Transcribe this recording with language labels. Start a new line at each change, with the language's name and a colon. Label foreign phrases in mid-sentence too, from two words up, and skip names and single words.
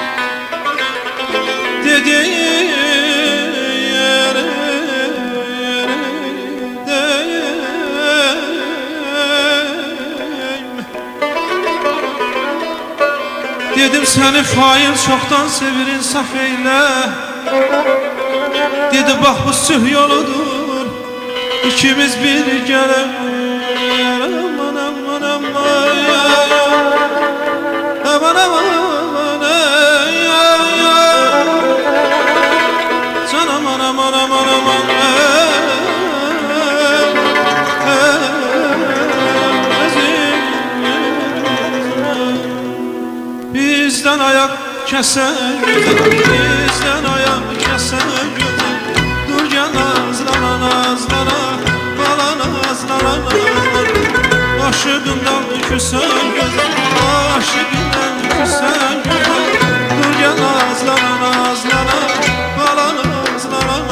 Azerbaijani: Dedi dedim səni fail çoxdan sevir insaf eylə. Dedi bax bu süh yoludur, ikimiz bir gələm. Aman aman aman aman aman can aman aman aman aman.
Turkish: Bizden ayak kesen güzel, bizden ayak kesen güzel. Dur gel nazlana nazlana, bala nazlana. Aşığından küsen güzel, aşığından küsen güzel. Dur gel nazlana nazlana, bala nazlana.